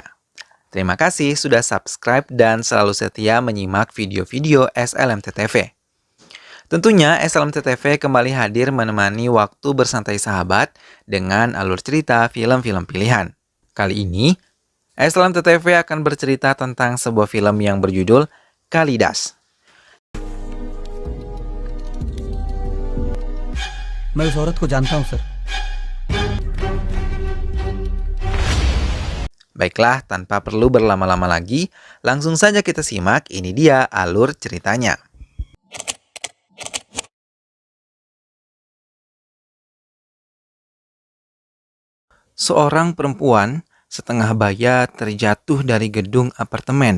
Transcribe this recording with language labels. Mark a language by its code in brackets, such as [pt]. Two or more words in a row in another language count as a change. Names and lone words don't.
[id] Terima kasih sudah subscribe dan selalu setia menyimak video-video SLMTTV. Tentunya SLMTTV kembali hadir menemani waktu bersantai sahabat dengan alur cerita film-film pilihan. Kali ini, SLMTTV akan bercerita tentang sebuah film yang berjudul Kalidas. [hi] मैं उस औरत को जानता हूं सर। [id] Baiklah, tanpa perlu berlama-lama lagi, langsung saja kita simak. Ini dia alur ceritanya. Seorang perempuan setengah baya terjatuh dari gedung apartemen.